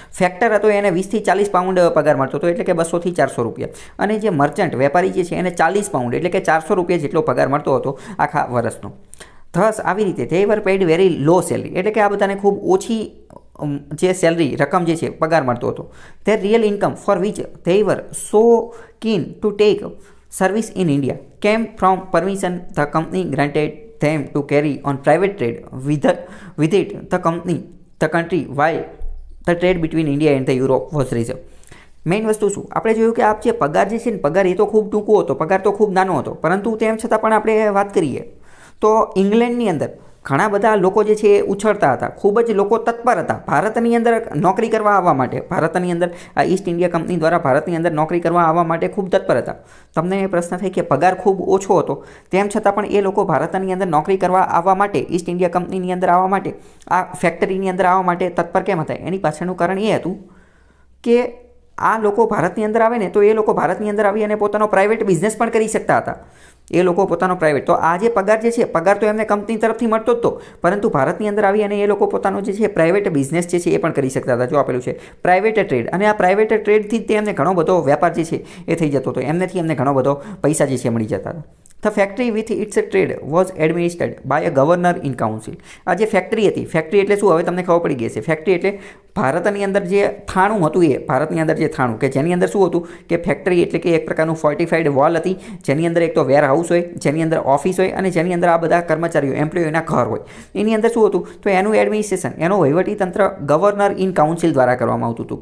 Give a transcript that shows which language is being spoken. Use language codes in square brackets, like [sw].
[gu] Factor હતો એને 20 થી 40 પાઉન્ડ પગાર મળતો હતો, એટલે કે 200 થી 400 રૂપિયા. અને જે મર્ચન્ટ વેપારી જે છે એને 40 પાઉન્ડ એટલે કે 400 રૂપિયા જેટલો પગાર મળતો હતો આખા વર્ષનો. થસ આવી રીતે [en] they were paid very low salary, [gu] એટલે કે આ બધાને ખૂબ ઓછી જે સેલરી રકમ જે છે પગાર મળતો હતો. [en] their real income for which they were so keen to take service in India came from permission the company granted them to carry on private trade with it the country while the trade between India and the Europe was reserved. [gu] Main વસ્તુ શું આપણે જોયું કે આ જે પગાર જે છે ને, પગાર એ તો ખૂબ ટૂંકો હતો, પગાર તો ખૂબ નાનો હતો, પરંતુ તેમ છતાં પણ આપણે વાત કરીએ તો ઇંગ્લેન્ડની અંદર ઘણા બધા લોકો જે છે એ ઉછળતા હતા, ખૂબ જ લોકો તત્પર હતા ભારતની અંદર નોકરી કરવા આવવા માટે. ભારતની અંદર આ ઈસ્ટ ઇન્ડિયા કંપની દ્વારા ભારતની અંદર નોકરી કરવા આવવા માટે ખૂબ તત્પર હતા. તમને એ પ્રશ્ન થાય કે પગાર ખૂબ ઓછો હતો, તેમ છતાં પણ એ લોકો ભારતની અંદર નોકરી કરવા આવવા માટે, ઈસ્ટ ઇન્ડિયા કંપનીની અંદર આવવા માટે, આ ફેક્ટરીની અંદર આવવા માટે તત્પર કેમ હતા? એની પાછળનું કારણ એ હતું કે આ લોકો ભારતની અંદર આવે ને તો એ લોકો ભારતની અંદર આવી અને પોતાનો પ્રાઇવેટ બિઝનેસ પણ કરી શકતા હતા. એ લોકો પોતાનો પ્રાઇવેટ, તો આ જે પગાર જે છે, પગાર તો એમને કંપની તરફથી મળતો જ હતો, પરંતુ ભારતની અંદર આવી અને એ લોકો પોતાનો જે છે પ્રાઇવેટ બિઝનેસ જે છે એ પણ કરી શકતા હતા. જો આપેલું છે પ્રાઇવેટ ટ્રેડ, અને આ પ્રાઇવેટ ટ્રેડથી જ એમને ઘણો બધો વેપાર જે છે એ થઈ જતો હતો, એમનેથી એમને ઘણો બધો પૈસા જે છે મળી જતા હતા. [en] The factory with its trade was administered by a governor in council. [gu] આ જે ફેક્ટરી હતી, ફેક્ટરી એટલે શું હવે તમને ખબર પડી ગઈ છે. ફેક્ટરી એટલે ભારતની અંદર જે થાણું હતું, એ ભારતની અંદર જે થાણું કે જેની અંદર શું હતું કે ફેક્ટરી એટલે કે એક પ્રકારનું ફોર્ટિફાઈડ વોલ હતી, જેની અંદર એક તો વેર હાઉસ હોય, જેની અંદર ઓફિસ હોય, અને જેની અંદર આ બધા કર્મચારીઓ એમ્પ્લોયીના ઘર હોય. એની અંદર શું હતું તો એનું એડમિનિસ્ટ્રેશન, એનો વહીવટી તંત્ર ગવર્નર ઇન કાઉન્સિલ દ્વારા કરવામાં આવતું હતું.